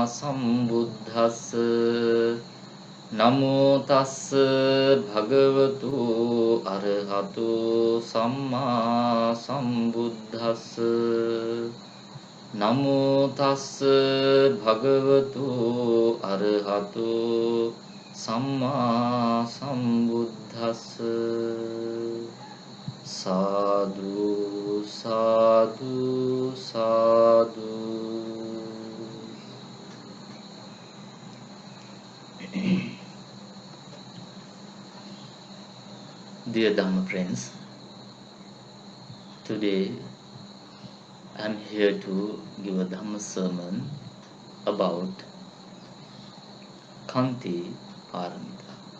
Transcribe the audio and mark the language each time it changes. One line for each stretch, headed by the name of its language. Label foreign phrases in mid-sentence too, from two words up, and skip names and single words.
Pali: sambuddhassa Namo tassa bhagavato arahato samma sambuddhassa Namo tassa bhagavato arahato samma sambuddhassa Sadhu, sadhu, sadhu.
English: Dear Dhamma friends, today I am here to give a Dhamma sermon about
Pali: Khanti Paramita.